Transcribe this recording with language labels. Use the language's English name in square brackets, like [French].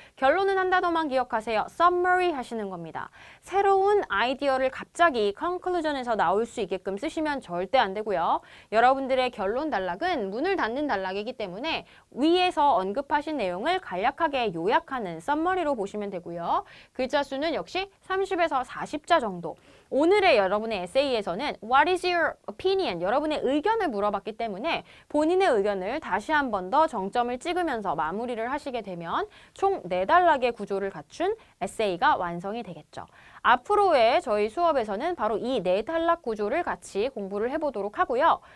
[Korean] 결론은 한 단어만 기억하세요. summary 하시는 겁니다. 새로운 아이디어를 갑자기 conclusion에서 나올 수 있게끔 쓰시면 절대 안 되고요. 여러분들의 결론 단락은 문을 닫는 단락이기 때문에 위에서 언급하신 내용을 간략하게 요약하는 summary로 보시면 되고요. 글자 수는 역시 30에서 40자 정도. 오늘의 여러분의 에세이에서는 [English] What is your opinion? [Korean] 여러분의 의견을 물어봤기 때문에 본인의 의견을 다시 한 번 더 정점을 찍으면서 마무리를 하시게 되면 총 4단락의 구조를 갖춘 에세이가 완성이 되겠죠. 앞으로의 저희 수업에서는 바로 이 4단락 구조를 같이 공부를 해보도록 하고요.